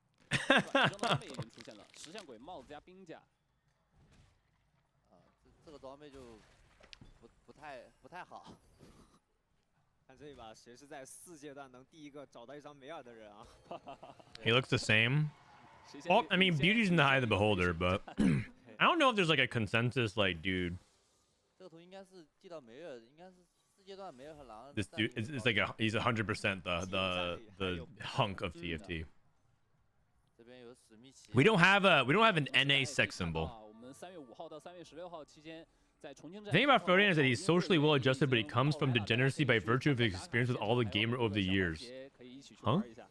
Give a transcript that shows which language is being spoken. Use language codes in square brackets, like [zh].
[zh] 转生的装备已经出现了，石像鬼帽子加冰甲。这个装备就不太好。看这一把谁是在4阶段能第一个找到一张梅尔的人啊 [en] He looks the same. Well, I mean, beauty's in the eye of the beholder, but I don't know if there's like a consensus, like, dude. [zh] 这个图应该是寄到梅尔，应该是4阶段梅尔和狼。 [en] This dude is like he's 100% the hunk of TFT. We don't have an NA sex symbol. [zh] 我们3月5号到3月16号期间。 [en] The thing about Frodan is that he's socially well adjusted, but he comes from degeneracy by virtue of his experience with all the gamer over the years. Huh?